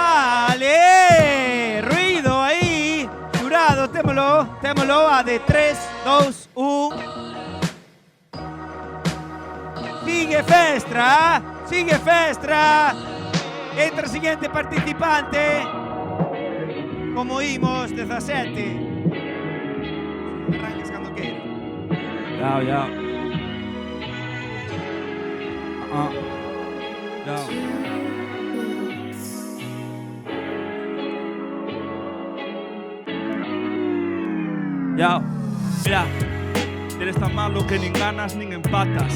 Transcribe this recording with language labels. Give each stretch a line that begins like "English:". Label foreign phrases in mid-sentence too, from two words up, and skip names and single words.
Spanish: ¡Ale! ¡Ruido ahí! Jurado, témolo a de 3, 2, 1. Sigue Festra. Entra el siguiente participante. Como oímos, 17. Arranques cuando quieras. Ya. Ya. Mira, eres tan malo que
Galician: nin ganas nin empatas.